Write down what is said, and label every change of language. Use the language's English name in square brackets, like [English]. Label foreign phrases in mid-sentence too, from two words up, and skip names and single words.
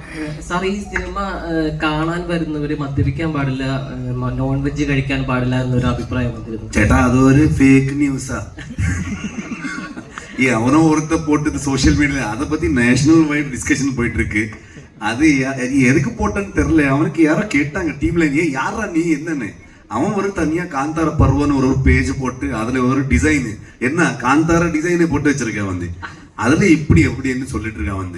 [Malayalam] സാർ ഈ സിനിമ കാണാൻ വരുന്നവര് മദ്യപിക്കാൻ പാടില്ല, നോൺ വെജ് കഴിക്കാൻ പാടില്ല എന്നൊരു അഭിപ്രായം വന്നിരുന്നു. ചേട്ടാ അതൊരു [English] fake news? [Tamil] அவனோ ஒருத்த போட்டது [English] social media [Tamil] அதை பத்தி [English] national wide discussion [Tamil] போயிட்டு இருக்கு. அது எதுக்கு போட்டேன்னு தெரியல. அவனுக்கு யாரோ கேட்டாங்க டீம்ல, ஏன் யாரா நீ என்னன்னு. அவன் ஒரு தனியா காந்தார பருவன்னு ஒரு பேஜ் போட்டு அதுல ஒரு டிசைன், என்ன காந்தார டிசைனை போட்டு வச்சிருக்கேன் வந்து, அதுல இப்படி எப்படின்னு சொல்லிட்டு இருக்கான் வந்து.